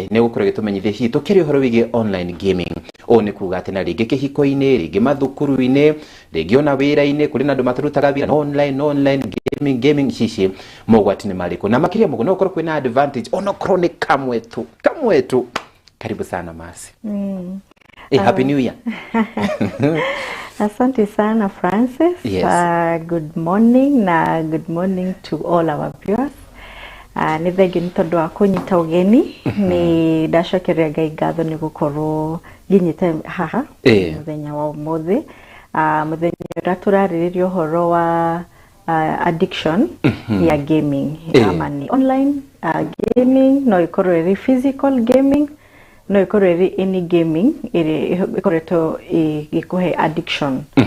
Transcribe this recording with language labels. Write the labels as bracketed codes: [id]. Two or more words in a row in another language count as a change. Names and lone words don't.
[ki] Nĩ gũkorwo gĩtũmenyithia hihi tũkĩrĩ ũhoro wĩgiĩ [en] online gaming. [ki] Ũũ nĩ kuuga atĩ na rĩngĩ kĩhiko-inĩ, rĩngĩ mathukuru-inĩ, rĩngĩ ona wĩra-inĩ, kũrĩ na andũ matarutaga wĩra [en] online gaming [ki] hihi mogwati nĩ marĩkũ. Na makĩria mũno no ũkorwo kwĩna advantage onokorwo nĩ kamwe tu. [sw] Karibu sana Mercy. [en] Happy New Year. [sw] Asante sana Francis. [en] Yes. Good morning na good morning to all our viewers. [ki] Nĩ thengi nĩ tondũ wa kũnyita ũgeni. Nĩ ndacokeria Ngai ngatho nĩ gũkorwo nginyĩte haha mũthenya wa ũmũthĩ. Mũthenya ũrĩa tũrarĩrĩria ũhoro wa addiction ya gaming. [sw] Ama ni [en] online gaming, [ki] no ikorwo ĩrĩ [en] physical gaming, [ki] no ikorwo ĩrĩ [en] any gaming [ki] ikoretwo ĩgĩkũhe addiction.